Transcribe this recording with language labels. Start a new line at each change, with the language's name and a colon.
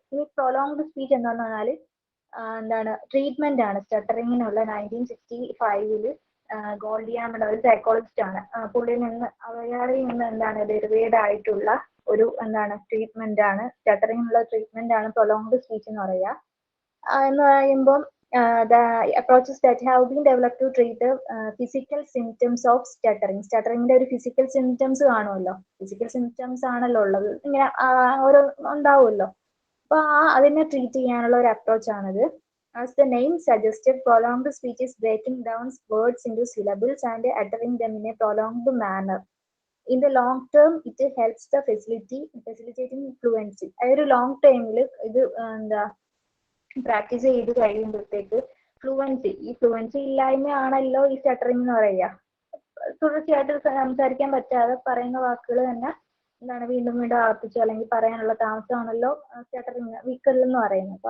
Malayalam: ഈ prolonged speech എന്ന് പറഞ്ഞാല് എന്താണ്? ട്രീറ്റ്മെന്റ് ആണ് സ്റ്റട്ടറിങ്ങിനുള്ള. 1965 ഗോൾഡിയാമ ഒരു സൈക്കോളജിസ്റ്റ് ആണ്. അയാളിൽ നിന്ന് എന്താണ് ഡെറിവേഡ് ആയിട്ടുള്ള ഒരു ട്രീറ്റ്മെന്റ് ആണ് സ്റ്റട്ടറിങ്ങിനുള്ള ട്രീറ്റ്മെന്റ് ആണ് പ്രൊലോങ്ഡ് സ്പീച്ച് എന്ന് പറയുക. എന്ന് പറയുമ്പോൾ
English: the approaches that have been developed to treat the physical symptoms of stuttering.
Malayalam: സ്റ്റട്ടറിങ്ങിന്റെ ഒരു ഫിസിക്കൽ സിംറ്റംസ് കാണുമല്ലോ, ഫിസിക്കൽ സിംറ്റംസ് ആണല്ലോ ഉള്ളത്, ഇങ്ങനെ ഓരോ ഉണ്ടാവുമല്ലോ. അപ്പൊ അതിനെ ട്രീറ്റ് ചെയ്യാനുള്ള ഒരു അപ്രോച്ച് ആണിത്.
English: As the name suggested, prolonged speech is breaking down words into syllables and uttering them in a prolonged manner. In the long term, it helps the facilitating fluency.
Malayalam: അതൊരു ലോങ് ടൈമിൽ ഇത് practice ചെയ്ത് കഴിയുമ്പോഴത്തേക്ക് fluency ഇല്ലായ്മയാണല്ലോ ഈ stuttering എന്ന് പറയുക. തുടർച്ചയായിട്ട് സംസാരിക്കാൻ പറ്റാതെ പറയുന്ന വാക്കുകൾ തന്നെ വീണ്ടും വീണ്ടും ആവർത്തിച്ചു അല്ലെങ്കിൽ പറയാനുള്ള താമസമാണല്ലോ സ്റ്റട്ടറിംഗ് വിക്കൽ എന്ന് പറയുന്നത്.